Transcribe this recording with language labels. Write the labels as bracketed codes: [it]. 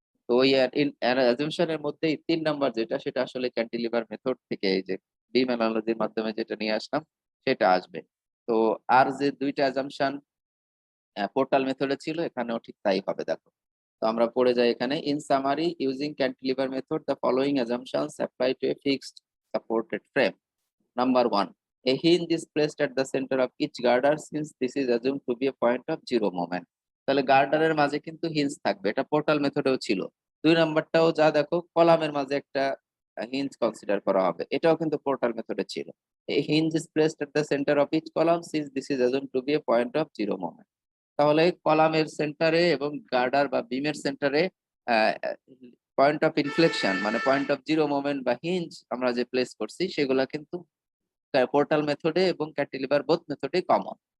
[bn] তো ওই অ্যাজাম্পশনের মধ্যেই 3 নাম্বার যেটা, সেটা আসলে ক্যান্টিলিভার মেথড থেকে এই যে বিম অ্যানালজির মাধ্যমে যেটা নিয়ে আসলাম সেটা আসবে। তো আর যে দুইটা অ্যাজাম্পশন পোর্টাল মেথডে ছিল এখানেও ঠিক তাই হবে। দেখো, তো আমরা পড়ে যাই এখানে। [en] In summary, using cantilever method the following assumptions apply to a fixed supported frame. Number 1, a hinge is placed at the center of each girder since this is assumed to be a point of zero moment. [bn] তাহলে গার্ডারের মাঝে কিন্তু hinge থাকবে, এটা portal মেথডেও ছিল। 2 নাম্বারটাও যা দেখো, কলামের মাঝে একটা হিঞ্জ কনসিডার করা হবে, এটাও কিন্তু পোর্টাল মেথডে ছিল। [en] এই hinge is placed at the centre of each column since this is assumed to be a point of zero moment. [bn] তাহলে কলামের সেন্টারে এবং গার্ডার বা বিমের সেন্টারে পয়েন্ট অফ ইনফ্লেকশন মানে পয়েন্ট অফ জিরো মোমেন্ট বা হিঞ্জ আমরা যে প্লেস করছি সেগুলা কিন্তু পোর্টাল মেথডে এবং ক্যান্টিলিভার বোথ মেথডে কমন।